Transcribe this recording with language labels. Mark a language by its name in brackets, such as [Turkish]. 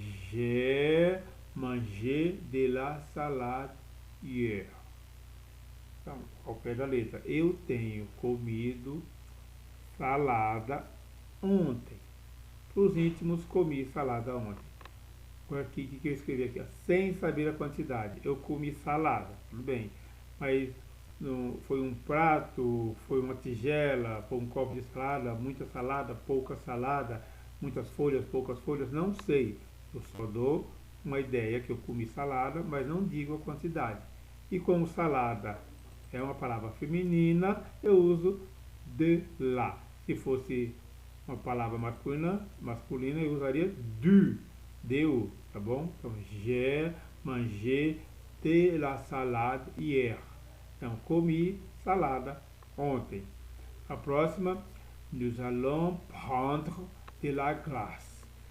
[French] J'ai mangé de la salade hier. [Portuguese] Então, ao pé da letra, eu tenho comido salada ontem. Para os íntimos, comi salada ontem. Agora aqui, o que eu escrevi aqui? Ó? Sem saber a quantidade. Eu comi salada, tudo bem. Mas foi um prato, foi uma tigela, foi um copo de salada, muita salada, pouca salada, muitas folhas, poucas folhas, não sei. Eu só dou uma ideia que eu comi salada, mas não digo a quantidade. E como salada é uma palavra feminina, eu uso de lá. Se fosse uma palavra masculina eu usaria du, de, tá bom? [French] Então, j'ai mangé de la salade hier. [Portuguese] Então, comi salada ontem. A próxima, [French] nous allons prendre de la glace.